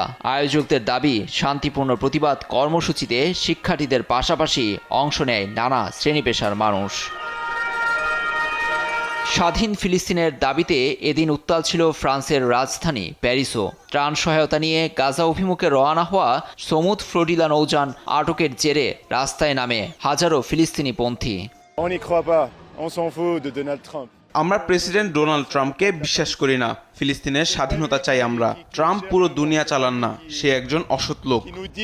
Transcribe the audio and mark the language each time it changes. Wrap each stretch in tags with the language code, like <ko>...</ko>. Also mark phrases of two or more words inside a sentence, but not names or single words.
<bn>আয়োজকদের দাবি, শান্তিপূর্ণ প্রতিবাদ কর্মসূচিতে শিক্ষার্থীদের পাশাপাশি অংশ নেয় নানা শ্রেণী পেশার মানুষ। স্বাধীন ফিলিস্তিনের দাবিতে এদিন উত্তাল ছিল ফ্রান্সের রাজধানী প্যারিসও। ত্রাণ সহায়তা নিয়ে গাজা অভিমুখে রওনা হওয়া সমুদ্র ফ্লোরিডা নৌযান আটকের জেরে রাস্তায় নামে হাজারো ফিলিস্তিনি পন্থী।</bn> <fr>On n'y croit pas, on s'en fout de Donald Trump.</fr> <bn>আমরা প্রেসিডেন্ট ডোনাল্ড ট্রাম্পকে বিশ্বাস করি না। ফিলিস্তিনের স্বাধীনতা চাই আমরা। ট্রাম্প পুরো দুনিয়া চালান না, সে একজন অসৎ লোক।</bn> <fr>Qui nous dit</fr>